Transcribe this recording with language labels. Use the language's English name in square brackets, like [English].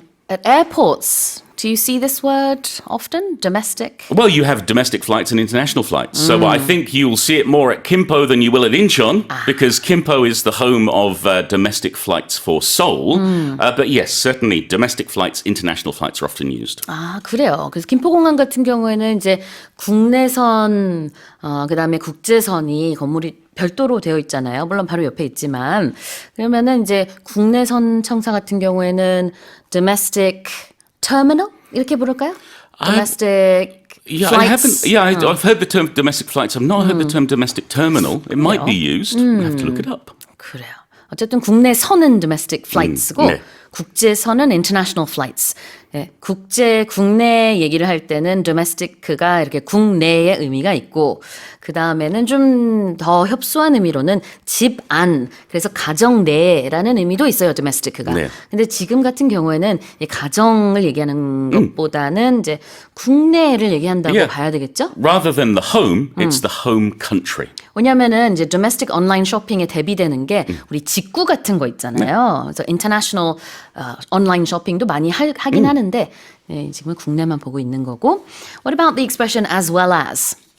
[English] At airports, do you see this word often? Domestic? Well, you have domestic flights and international flights. So I think you'll see it more at Kimpo than you will at Incheon, because Kimpo is the home of domestic flights for Seoul. But yes, certainly domestic flights, international flights are often used. [Korean] 아, 그래요. 그래서 김포공항 같은 경우에는 이제 국내선, 그다음에 국제선이 건물이 별도로 되어 있잖아요. 물론 바로 옆에 있지만. 그러면은 이제 국내선 청사 같은 경우에는 domestic terminal? 이렇게 부를까요? Domestic [English] Yeah, flights. I haven't. Yeah, I've heard the term domestic flights. I've not heard the term domestic terminal. It might be used. We have to look it up. [Korean] 그래요. 어쨌든 국내 선은 domestic flights고 네. 국제선은 international flights. 네, 국내 얘기를 할 때는 domestic가 이렇게 국내의 의미가 있고, 그 다음에는 좀 더 협소한 의미로는 집 안, 그래서 가정 내라는 의미도 있어요, domestic가. 네. 근데 지금 같은 경우에는 이 가정을 얘기하는 것보다는 이제 국내를 얘기한다고 [English] Yeah. [Korean] 봐야 되겠죠? [English] Rather than the home, it's the home country. [Korean] 왜냐면은 이제 domestic 온라인 쇼핑에 대비되는 게 우리 직구 같은 거 있잖아요. 그래서 international 온라인 쇼핑도 많이 하긴 하는데 네, 지금은 국내만 보고 있는 거고. [English] What about the expression as well as?